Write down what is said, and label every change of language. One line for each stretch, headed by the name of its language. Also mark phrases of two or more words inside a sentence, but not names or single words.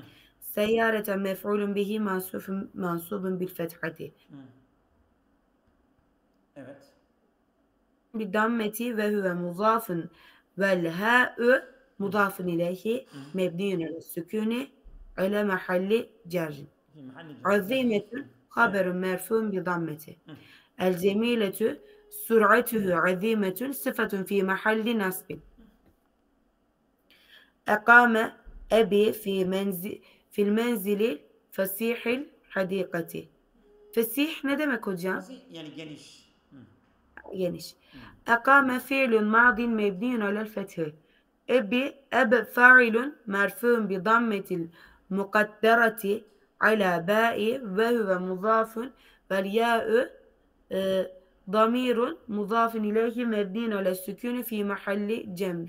Arabic: سيارة مفعول به منصوب بالفتحة
Turkish: Hı. Evet.
Arabic: بالضمة وهو مضاف والهاء مضاف إليه Hı. مبني على السكون على محل جر في محل جر.
Turkish: Evet.
Arabic: عظيمة
Turkish: Hı. Evet.
Arabic: خبر مرفوع بضمة Hı. الجميلة سرعته عظيمة صفة في محل نصب أقام أبي في المنزل فسيح الحديقة فسيح
Turkish: ne demek hocam? Fasih yani geniş. Hı. geniş. Hı.
Arabic: أقام فعل ماض مبني على الفتح أب فاعل مرفوع بضمة المقدرة على باء وهو مضاف والياء ضمير مضاف إليه مبني على السكون في محل جمر